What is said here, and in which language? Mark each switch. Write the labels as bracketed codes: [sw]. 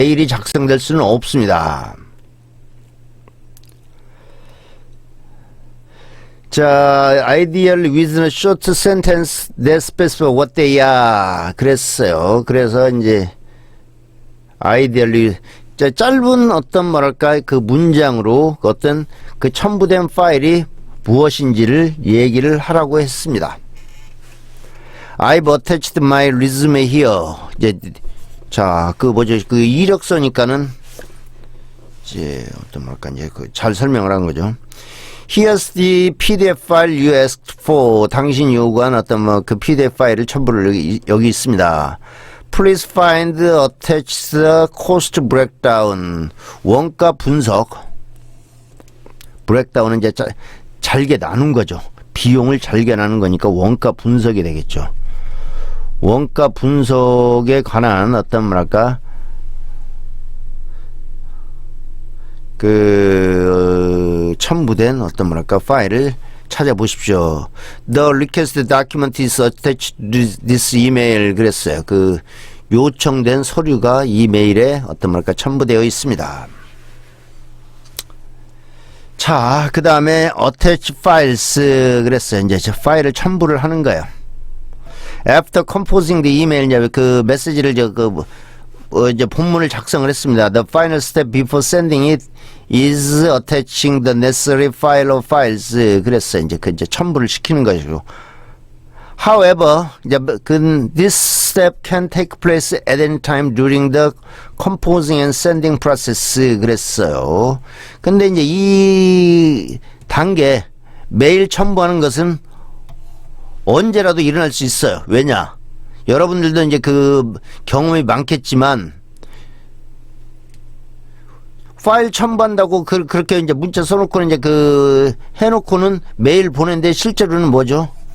[ko] 메일이 작성될 수는 없습니다. [en] 자, ideally with a short sentence that specifies what they are. [ko] 그랬어요. 그래서 이제 ideally 짧은 어떤 뭐랄까 그 문장으로 어떤 그 첨부된 파일이 무엇인지를 얘기를 하라고 했습니다. [en] I've attached my resume here. [ko] 이제 자, 그 뭐죠? 그 이력서니까는 이제 어떤 뭐랄까 이제 그 잘 설명을 한 거죠. [en] Here's the PDF file you asked for. [ko] 당신이 요구한 어떤 뭐 그 PDF 파일을 첨부를 여기 있습니다. [en] Please find attached cost breakdown. [ko] 원가 분석. breakdown은 이제 잘게 나눈 거죠. 비용을 잘게 나눈 거니까 원가 분석이 되겠죠. 원가 분석에 관한 어떤 뭐랄까 그 첨부된 어떤 뭐랄까 파일을 찾아보십시오. [en] The request document is attached to this email. [ko] 그랬어요. 그 요청된 서류가 이 메일에 어떤 뭐랄까 첨부되어 있습니다. 자, 그 다음에 [en] attach files [ko] 그랬어요. 이제 저 파일을 첨부를 하는 거예요. [en] After composing the email, [ko] 이제 그 메시지를 이제 본문을 작성을 했습니다. [en] The final step before sending it is attaching the necessary file or files. [ko] 그랬어요. 이제 그 이제 첨부를 시키는 것이고. [en] However, 이제 this step can take place at any time during the composing and sending process. [ko] 그랬어요. 근데 이제 이 단계 메일 첨부하는 것은 언제라도 일어날 수 있어요. 왜냐? 여러분들도 이제 그 경험이 많겠지만 파일 첨부한다고 그렇게 이제 문자 써놓고는 이제 그 해놓고는 메일 보낸데 실제로는 뭐죠?